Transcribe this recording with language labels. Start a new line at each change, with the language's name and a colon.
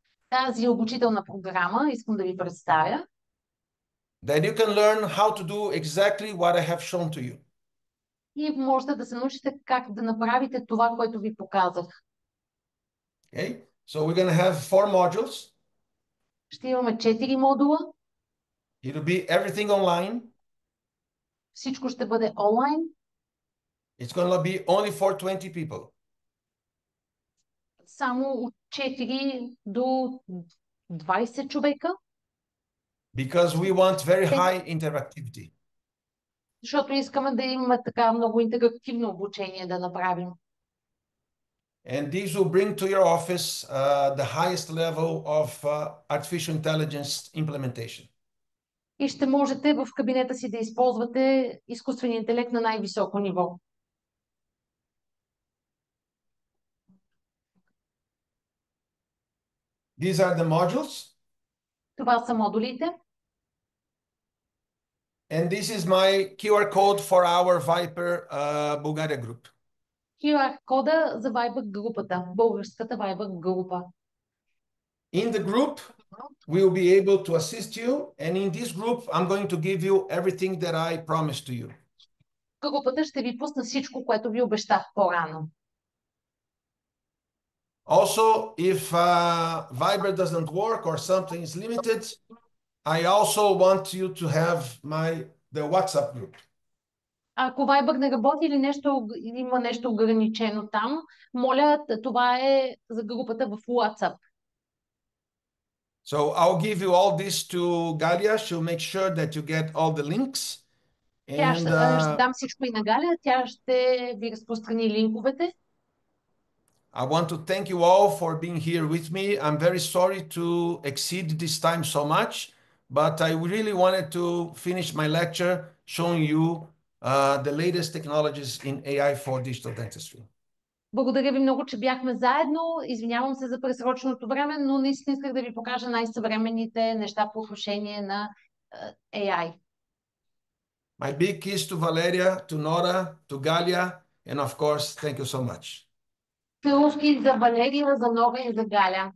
Bulgarian: Тази обучителна програма искам да ви представя.
English: That you can learn how to do exactly what I have shown to you.
Bulgarian: И можете да се научите как да направите това, което ви показах.
English: Okay, so we're going to have 4 modules.
Bulgarian: Ще имаме 4 модула.
English: It will be everything online.
Bulgarian: Всичко ще бъде онлайн.
English: It's going to be only for 20 people.
Bulgarian: Само от 4 до 20 човека.
English: Because we want very high interactivity.
Bulgarian: Защото искаме да имаме така много интерактивно обучение да направим.
English: And these will bring to your office the highest level of artificial intelligence implementation.
Bulgarian: И ще можете в кабинета си да използвате изкуствения интелект на най-високо ниво.
English: These are the modules.
Bulgarian: Това са модулите.
English: And this is my QR code for our Viper Bulgaria group.
Bulgarian: QR кода за Viber групата, българската Viber група.
English: In the group, we will be able to assist you. And in this group, I'm going to give you everything that I promised to you.
Bulgarian: Групата ще ви пусна всичко, което ви обещах по-рано.
English: Also, if Viber doesn't work or something is limited, I also want you to have the WhatsApp group.
Bulgarian: Ако Viber не работи или има нещо ограничено там, моля, това е за групата в WhatsApp.
English: So I'll give you all this to Galia. She'll make sure that you get all the links.
Bulgarian: Тя ще дам всичко и на Галя. Тя ще ви разпространи линковете.
English: I want to thank you all for being here with me. I'm very sorry to exceed this time so much, but I really wanted to finish my lecture showing you the latest technologies in AI for digital dentistry.
Bulgarian: Благодаря ви много, че бяхме заедно. Извинявам се за пресроченото време, но наистина исках да ви покажа най-съвременните неща по отношение на AI.
English: My big kiss to Valeria, to Nora, to Galia, And of course, thank you so much.
Bulgarian: Целувки за Валерия, за Нора и за Галя.